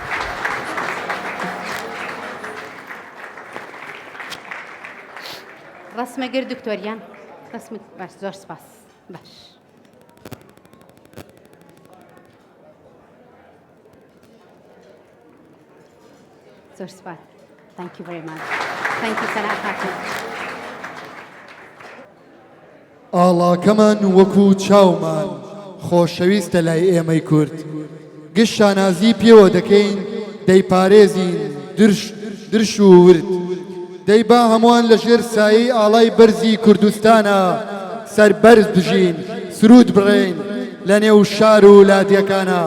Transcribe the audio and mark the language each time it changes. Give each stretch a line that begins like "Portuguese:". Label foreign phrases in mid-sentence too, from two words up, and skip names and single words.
Central Kurdish: ڕسمەگر دکتۆریان ڕسمت باش، زۆر سپاس. باش زۆر سپاس.
English: Thank you very much. Thank you سەناء خاتون.
Central Kurdish: ئاڵاکەمان وەکو چاومان خۆشەویستە لای ئێمەی کورد. گشت شانازی پێوە دەکەین دەیپارێزین درش و ورد. دەی با هەمووان لە ژێر سایەی ئاڵای بەرزی کوردستانە سەربەرز بژین، سرود بڕێین لە نێو شار و لادیەکانە.